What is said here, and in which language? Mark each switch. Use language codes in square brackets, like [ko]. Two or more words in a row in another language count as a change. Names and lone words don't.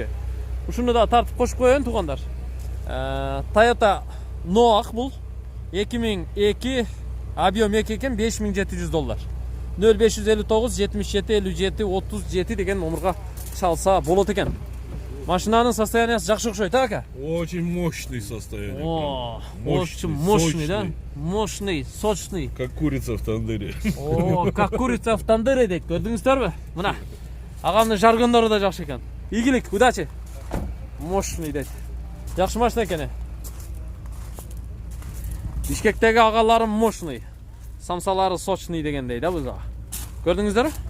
[ky] Ушуну да тартып кошуп коеюн туугандар. Toyota Noah бул 2002 объем 2 экен, 5700 доллар. 0559 77 57 37 деген номерга чалса болот экен. Машинанын состояниясы жакшы окшойт, ака? [ru] Очень мощный состояние. О, Мощный, очень мощный, да? сочный. Мощный, сочный. Как курица в тандыре. [ky] О, [ru] как курица в тандыре [ky] дейт. Көрдүңүздөрбү? Мына. Агамдын жаргондору да жакшы экен. Ийгилик, удачи. Мощный дейт. Жакшы машина экен. Бишкектеги агаларым мощный. Самсалары сочный дегендей да бул. Көрдүңүздөрбү?